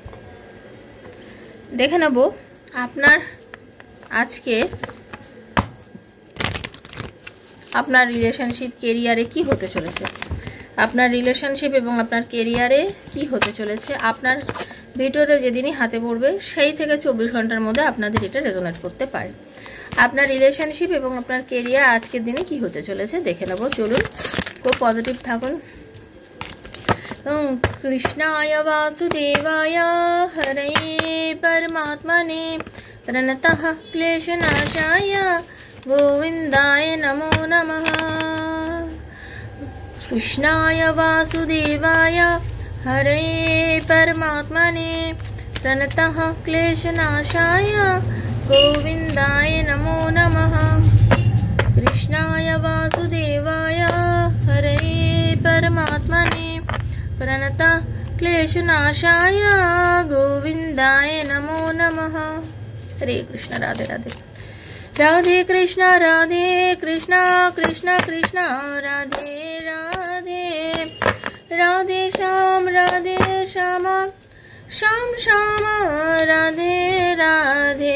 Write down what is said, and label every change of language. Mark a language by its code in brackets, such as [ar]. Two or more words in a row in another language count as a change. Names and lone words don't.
[bn] দেখে নেব আপনার আজকে আপনার রিলেশনশিপ কেরিয়ারে কি হতে চলেছে, আপনার রিলেশনশিপ এবং আপনার কেরিয়ারে কি হতে চলেছে। আপনার ভিডিওটা যেদিনই হাতে পড়বে সেই থেকে 24 ঘন্টার মধ্যে আপনাদের এটা রেজোনেট করতে পারে। আপনার রিলেশনশিপ এবং আপনার কেরিয়ার আজকের দিনে কি হতে চলেছে দেখে নেব। চলুন, খুব পজিটিভ থাকুন। [sa] कृष्णाय वासुदेवाय हरये परमात्मने प्रणतः क्लेशनाशाय गोविन्दाय नमो नमः। कृष्णाय वासुदेवाय हरये परमात्मने प्रणतः क्लेशनाशाय गोविन्दाय नमो नमः। कृष्णाय वासुदेवाय हरये परमात्मने प्रणत क्लेशनाशाय गोविन्दाय नमो नमः। हरे कृष्ण, राधे राधे। राधे कृष्ण कृष्ण कृष्ण राधे राधे, राधे श्याम श्याम श्याम राधे राधे।